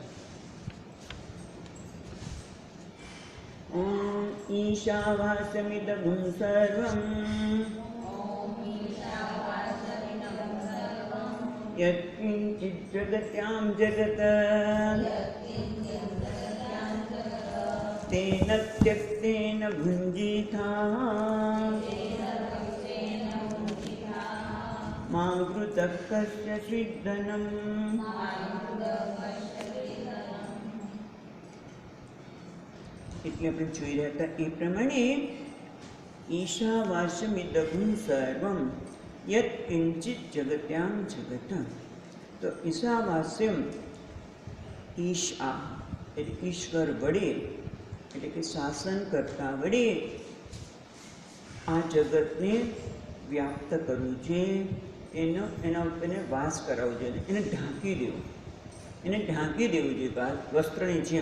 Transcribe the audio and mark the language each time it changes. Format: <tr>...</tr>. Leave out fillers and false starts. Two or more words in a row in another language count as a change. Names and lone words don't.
<sa>ॐ ईशावास्यमिदं सर्वं यत्किञ्चित् जगत्यां जगत् तेन त्यक्तेन भुञ्जीथाः मा घृतः कस्यचिद्धनम्।</sa> <gu>એટલે આપણે જોઈ રહ્યા હતા એ પ્રમાણે</gu> <sa>ईशावास्यमिदं सर्वम यत् किंचित जगत्याम जगत.</sa> <gu>તો ઈશાવાસ્યમ ઈશા એટલે ઈશ્વર વડે એટલે કે શાસન કરતા વડે આ જગતને વ્યાપ્ત કરવું છે, એના ઉપર વાસ કરાવવો જોઈએ, એને ઢાંકી દેવું, જોઈએ વસ્ત્રની જેમ.</gu>